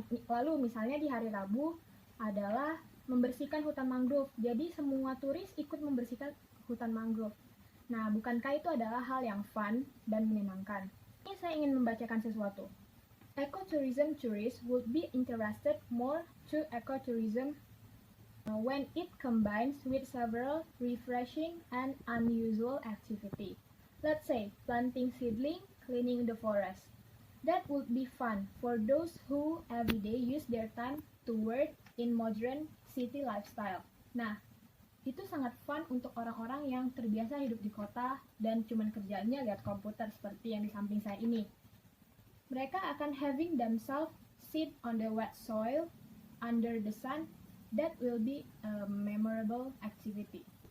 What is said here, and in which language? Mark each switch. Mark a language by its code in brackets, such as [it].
[id] Lalu misalnya di hari Rabu adalah membersihkan hutan mangrove. Jadi semua turis ikut membersihkan hutan mangrove. Nah, bukankah itu adalah hal yang fun dan menyenangkan? Ini saya ingin membacakan sesuatu. [en] Ecotourism tourists would be interested more to ecotourism when it combines with several refreshing and unusual activity. Let's say planting seedling, cleaning the forest. That would be fun for those who every day use their time to work in modern city lifestyle. [id] Nah, itu sangat fun untuk orang-orang yang terbiasa hidup di kota dan cuman kerjanya lihat komputer seperti yang di samping saya ini. Mereka akan [en] having themselves sit on the wet soil under the sun. That will be a memorable activity.